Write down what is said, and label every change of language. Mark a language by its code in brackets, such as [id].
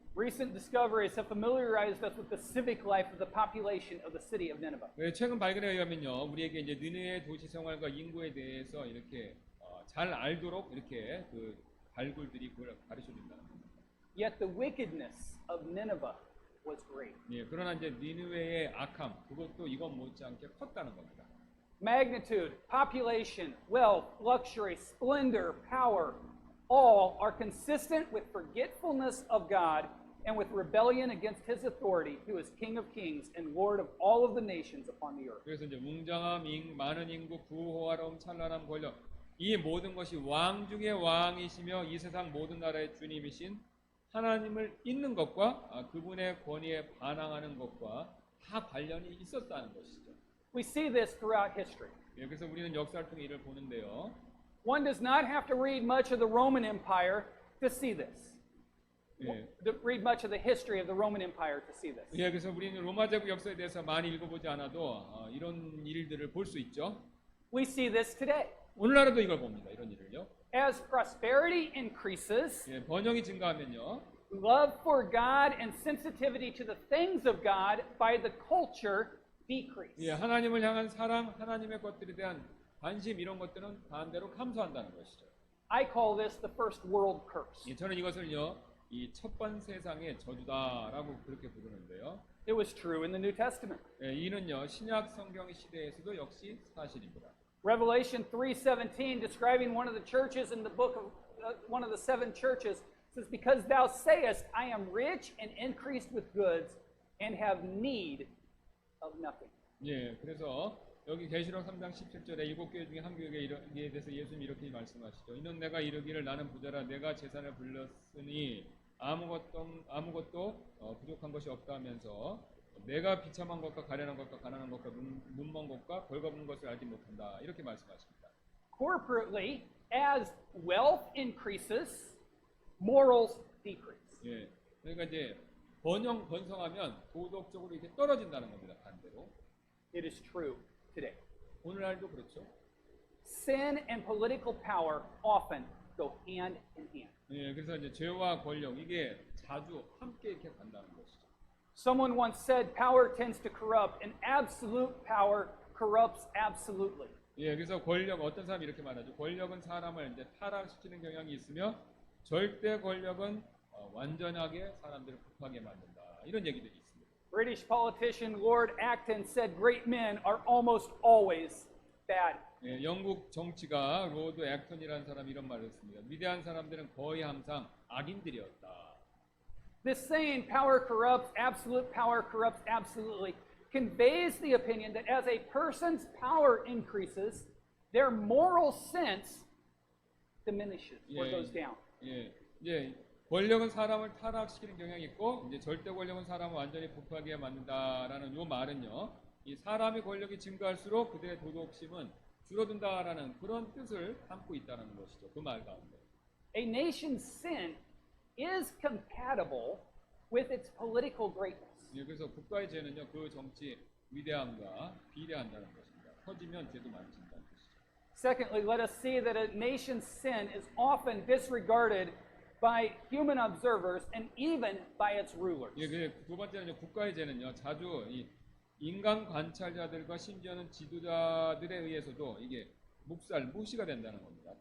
[en] Recent discoveries have familiarized us with the civic life of the population of the city of Nineveh. [ko] 네, 최근 발견에 의하면요, 우리에게 이제 니느웨의 도시 생활과 인구에 대해서 이렇게 잘 알도록 이렇게 그 발굴들이 그걸 가르쳐 준다는 겁니다. [en] Yet the wickedness of Nineveh was great. [ko] 예, 그러나 이제 니느웨의 악함, 그것도 이것 못지않게 컸다는 겁니다. [en] Magnitude, population, wealth, luxury, splendor, power, all are consistent with forgetfulness of God and with rebellion against his authority, who is King of kings and Lord of all of the nations upon the earth. [ko] 그래서 이제 웅장함, 많은 인구, 부호화로움, 찬란함, 권력, 이 모든 것이 왕 중의 왕이시며 이 세상 모든 나라의 주님이신 하나님을 잊는 것과 그분의 권위에 반항하는 것과 다 관련이 있었다는 것이죠. [en] We see this throughout history. [ko] 예, 그래서 우리는 역사를 통해 이를 보는데요. [en] One does not have to read much of the Roman Empire to see this. [ko] 예, [en] To read much of the history of the Roman Empire to see this. [ko] 예, 그래서 우리는 로마 제국 역사에 대해서 많이 읽어보지 않아도 이런 일들을 볼 수 있죠. [en] We see this today. [ko] 오늘날에도 이걸 봅니다. 이런 일을요. [en] As prosperity increases, [ko] 예, 번영이 증가하면요. [en] love for God and sensitivity to the things of God by the culture decrease. [ko] 예, 하나님을 향한 사랑, 하나님의 것들에 대한 관심 이런 것들은 반대로 감소한다는 것이죠. [en] I call this the first world curse. [ko] 예, 저는 이것을요, 이 첫번 세상의 저주다라고 그렇게 부르는데요. [en] It was true in the New Testament. [ko] 예, 이는요, 신약 성경 시대에서도 역시 사실입니다. [en] Revelation 3:17, describing one of the churches in the book of one of the seven churches, says, "Because thou sayest, I am rich and increased with goods, and have need of nothing." [ko] 예, 그래서 여기 계시록 3장 17절에 일곱 교회 중에 한 교회에 대해서 예수님이 이렇게 말씀하시죠. 이는 내가 이르기를 나는 부자라 내가 재산을 불렸으니 아무것도 부족한 것이 없다면서 내가 비참한 것과 가련한 것과 가난한 것과 눈먼 것과 벌거벗은 것을 알지 못한다. 이렇게 말씀하십니다. [en] Corporately, as wealth increases, morals decrease. [ko] 예. 그러니까 이제 번성하면 도덕적으로 이렇게 떨어진다는 겁니다. 반대로. [en] It is true today. [ko] 오늘날도 그렇죠. [en] Sin and political power often go hand in hand. [ko] 예. 그래서 이제 죄와 권력 이게 자주 함께 이렇게 간다는 것이죠. [en] Someone once said power tends to corrupt, and absolute power corrupts absolutely. [ko] 예. 그래서 어떤 사람이 이렇게 말하죠. 권력은 사람을 이제 타락시키는 경향이 있으며 절대 권력은 완전하게 사람들을 급하게 만든다. 이런 얘기들이 있습니다. [en] British politician Lord Acton said great men are almost always bad. [ko] 예, 영국 정치가 로드 액턴이라는 사람이 이런 말을 했습니다. 위대한 사람들은 거의 항상 악인들이었다. [en] This saying, power corrupts absolutely, conveys the opinion that as a person's power increases, their moral sense diminishes or goes down. [ko] 예, 이제 권력은 사람을 타락시키는 경향이 있고 이제 절대 권력은 사람을 완전히 부패하게 만든다라는 요 말은요. 이 사람의 권력이 증가할수록 그들의 도덕심은 줄어든다라는 그런 뜻을 담고 있다는 것이죠. 그 말 가운데. [en] A nation's sin is compatible with its political greatness. [ko] 예, 그래서 국가의 죄는요. 그 정치 위대함과 비례한다는 것입니다. 커지면 죄도 많아진다는 것이죠. [en] Secondly, let us see that a nation's sin is often disregarded by human observers and even by its rulers. [ko] 예, 두 번째는 국가의 죄는요. 자주 이 인간 관찰자들과 심지어는 지도자들에 의해서도 이게 무시가 된다는 겁니다.